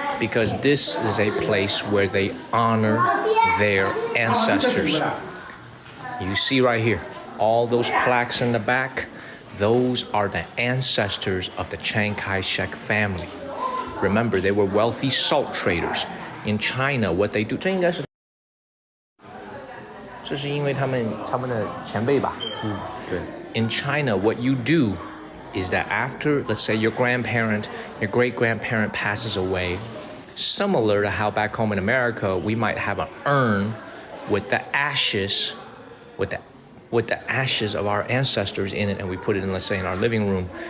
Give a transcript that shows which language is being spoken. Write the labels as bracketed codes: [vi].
[en] Because this is a place where they honor their ancestors. You see right here, all those plaques in the back, those are the ancestors of the Chiang Kai-shek family. Remember, they were wealthy salt traders. In China, what they do, [zh] 这应该是，这是因为他们的前辈吧？对。 [en] In China, what you do is that after, let's say, your grandparent, your great-grandparent passes away, similar to how back home in America, we might have an urn with the ashes, with the ashes of our ancestors in it, and we put it in, let's say, in our living room.